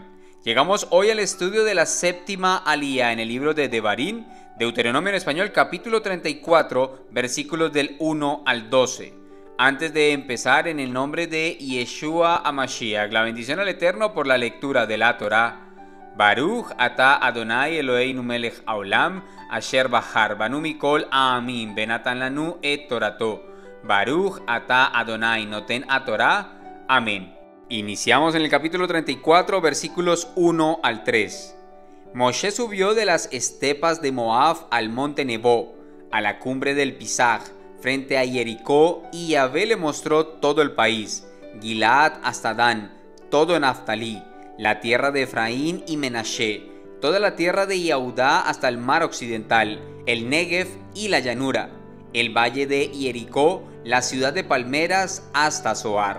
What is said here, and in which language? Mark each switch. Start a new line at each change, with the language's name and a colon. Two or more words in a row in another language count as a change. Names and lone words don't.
Spanish: Llegamos hoy al estudio de la séptima alía en el libro de Devarim, Deuteronomio en español, capítulo 34, versículos del 1 al 12. Antes de empezar, en el nombre de Yeshua HaMashiach, la bendición al Eterno por la lectura de la Torá.
Hebrew: ברוך אתה אדוני אלוהינו מלך העולם אשר בחר בנו מכל העמים ונתן לנו את תורתו. ברוך אתה אדוני נותן התורה.
Spanish: Amén. Iniciamos en el capítulo 34, versículos 1 al 3. Moshe subió de las estepas de Moab al monte Nebo, a la cumbre del Pisaj, frente a Jericó, y Yahvé le mostró todo el país, Gilad hasta Dan, todo Naftalí, la tierra de Efraín y Menashe, toda la tierra de Yehudá hasta el mar occidental, el Negev y la llanura, el valle de Jericó, la ciudad de palmeras hasta Zoar.